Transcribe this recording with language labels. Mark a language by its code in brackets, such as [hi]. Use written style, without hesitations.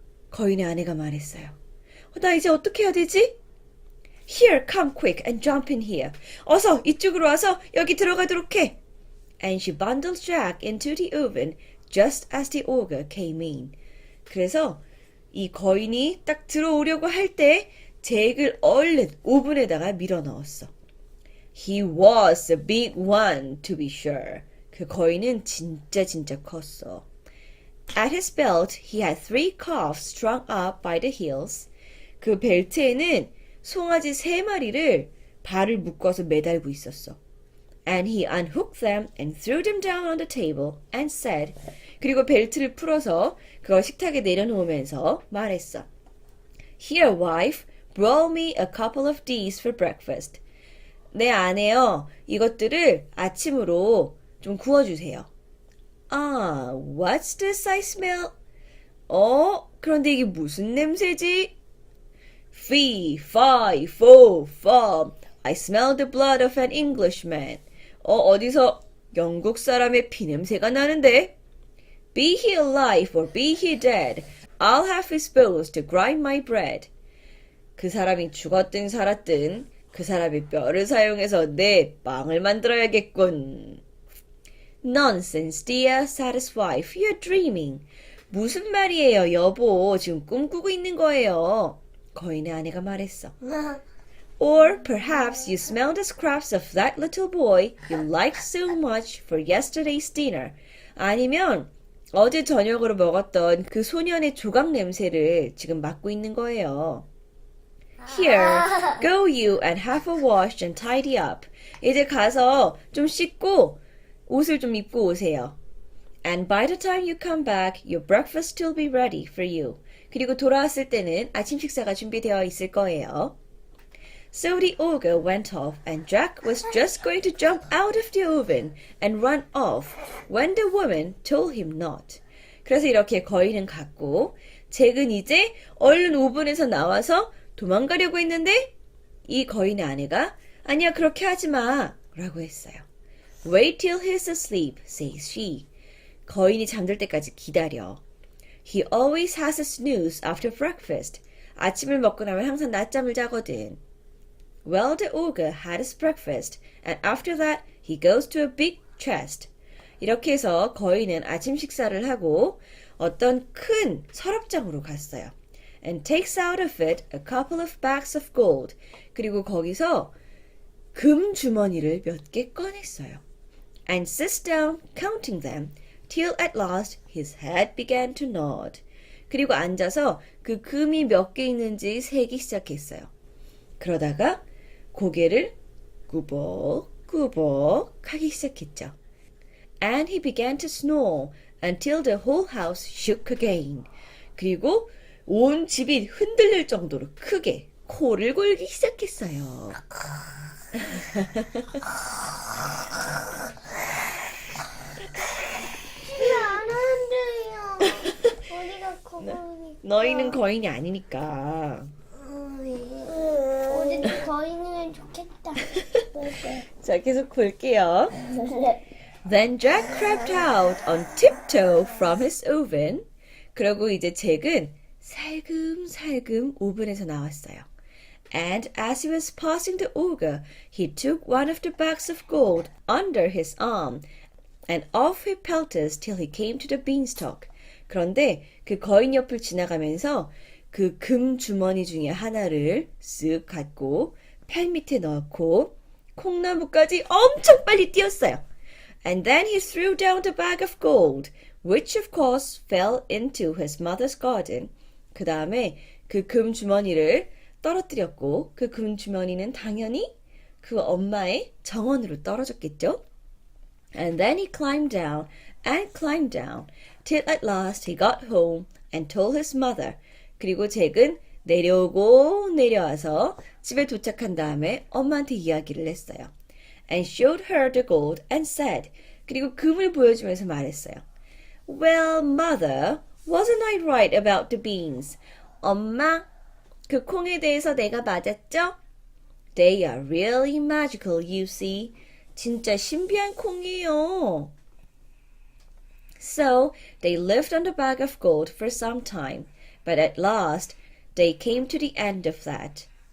[ko] 거인의 아내가 말했어요. 나 이제 어떻게 해야 되지? [en] Here, come quick and jump in here. [ko] 어서 이쪽으로 와서 여기 들어가도록 해. [en] And she bundled Jack into the oven just as the ogre came in. [ko] 그래서 이 거인이 딱 들어오려고 할 때 잭을 얼른 오븐에다가 밀어 넣었어. [en] He was a big one, to be sure. [ko] 그 거인은 진짜 컸어. [en] At his belt, he had 3 calves strung up by the heels. [ko] 그 벨트에는 송아지 3마리를 발을 묶어서 매달고 있었어. [en] And he unhooked them and threw them down on the table and said, [ko] 그리고 벨트를 풀어서 그걸 식탁에 내려놓으면서 말했어. [en] Here, wife, broil me a couple of these for breakfast. [ko] 내 아내요, 이것들을 아침으로 좀 구워주세요. [en] 아, what's this I smell? [ko] 그런데 이게 무슨 냄새지? [en] Fee, fi, fo, fum. I smell the blood of an Englishman. [ko] 어디서 영국 사람의 피냄새가 나는데? [en] Be he alive or be he dead, I'll have his bones to grind my bread. [ko] 그 사람이 죽었든 살았든 그 사람의 뼈를 사용해서 내 빵을 만들어야겠군. [en] Nonsense, dear, said his wife. You're dreaming. [ko] 무슨 말이에요, 여보. 지금 꿈꾸고 있는 거예요. 거인의 아내가 말했어. [en] Or perhaps you smell the scraps of that little boy you liked so much for yesterday's dinner. [ko] 아니면 어제 저녁으로 먹었던 그 소년의 조각 냄새를 지금 맡고 있는 거예요. [en] Here, go you and have a wash and tidy up. [ko] 이제 가서 좀 씻고 옷을 좀 입고 오세요. [en] And by the time you come back, your breakfast will be ready for you. [ko] 그리고 돌아왔을 때는 아침 식사가 준비되어 있을 거예요. [en] So the ogre went off and Jack was just going to jump out of the oven and run off when the woman told him not. [ko] 그래서 이렇게 거인은 갔고 잭은 이제 얼른 오븐에서 나와서 도망가려고 했는데 이 거인의 아내가 아니야 그렇게 하지 마 라고 했어요. [en] Wait till he's asleep, says she. [ko] 거인이 잠들 때까지 기다려. [en] He always has a snooze after breakfast. [ko] 아침을 먹고 나면 항상 낮잠을 자거든. [en] Well, the ogre had his breakfast, and after that he goes to a big chest. [ko] 이렇게 해서 거인은 아침 식사를 하고 어떤 큰 서랍장으로 갔어요. [en] And takes out of it a couple of bags of gold. [ko] 그리고 거기서 금 주머니를 몇 개 꺼냈어요. [en] And sits down counting them till at last his head began to nod. [ko] 그리고 앉아서 그 금이 몇 개 있는지 세기 시작했어요. 그러다가 고개를 꾸벅꾸벅 하기 시작했죠. And he began to snore until the whole house shook again. 그리고 온 집이 흔들릴 정도로 크게 코를 골기 시작했어요. 안 한대요. 우리가 거북이. 너희는 거인이 아니니까. 우리도 거인이면 좋겠다. 자, 계속 볼게요. [en] Then Jack crept out on tiptoe from his oven. [ko] 그리고 이제 잭은 살금살금 오븐에서 나왔어요. [en] And as he was passing the ogre, he took one of the bags of gold under his arm, and off he pelted till he came to the beanstalk. [ko] 그런데 그 거인 옆을 지나가면서 그 금 주머니 중에 하나를 쓱 갖고 팔 밑에 넣고 콩나무까지 엄청 빨리 뛰었어요. [en] And then he threw down the bag of gold, which of course fell into his mother's garden. [ko] 그 다음에 그 금 주머니를 떨어뜨렸고 그 금 주머니는 당연히 그 엄마의 정원으로 떨어졌겠죠. [en] And then he climbed down and climbed down till at last he got home and told his mother. [ko] 그리고 잭은 내려오고 내려와서 집에 도착한 다음에 엄마한테 이야기를 했어요. [en] And showed her the gold and said. [ko] 그리고 금을 보여주면서 말했어요. [en] Well, mother, wasn't I right about the beans? [ko] 엄마, 그 콩에 대해서 내가 맞았죠? [en] They are really magical, you see. [ko] 진짜 신비한 콩이에요. [en] So, they lived on the bag of gold for some time. But at last, they came to the end of that.